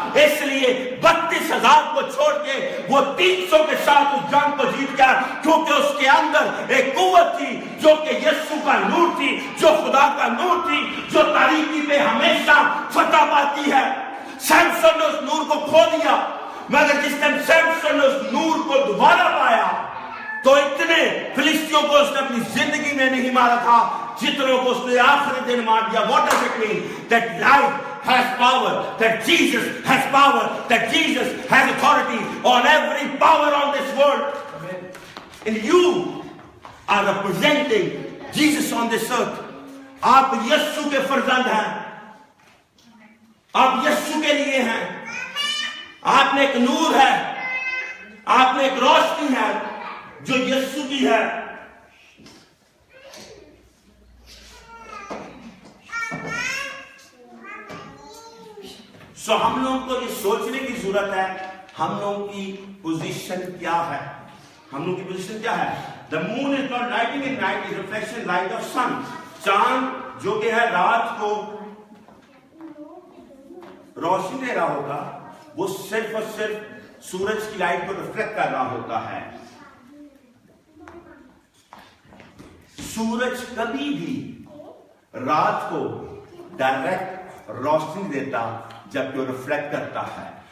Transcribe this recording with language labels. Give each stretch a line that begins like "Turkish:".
Urdu: اس لیے 32,000 کو چھوڑ کے وہ 300 کے ساتھ اس جنگ کو جیت گیا, کیونکہ اس کے اندر ایک قوت تھی جو کہ یسوع کا نور تھی, جو خدا کا نور تھی, جو تاریکی پہ ہمیشہ فتح پاتی ہے. سیمسن نے اس نور کو کھو دیا, مگر جس ٹائم سیمسن نے اس نور کو دوبارہ پایا تو اتنے فلسطینیوں کو اس نے اپنی زندگی میں نہیں مارا تھا جتنوں کو اس نے آخری دن مار دیا.
English: What does it mean? That life has power, that Jesus has power, that Jesus has authority on every power on this world. And you are representing Jesus on this earth.
Urdu: آپ یسوع کے فرزند ہیں, آپ یسوع کے لیے ہیں. آپ میں ایک نور ہے, آپ میں ایک روشنی ہے جو یسوع کی ہے. سو ہم لوگوں کو یہ سوچنے کی ضرورت ہے ہم لوگوں کی پوزیشن کیا ہے. ہم لوگوں کی پوزیشن کیا ہے؟
English: The moon is not lighting at night, is reflection light of sun.
Urdu: چاند جو کہ ہے رات کو روشنی دے رہا ہوگا, وہ صرف اور صرف سورج کی لائٹ کو ریفلیکٹ کر رہا ہوتا ہے. سورج کبھی بھی رات کو ڈائریکٹ روشنی دیتا جب وہ ریفلیکٹ کرتا ہے.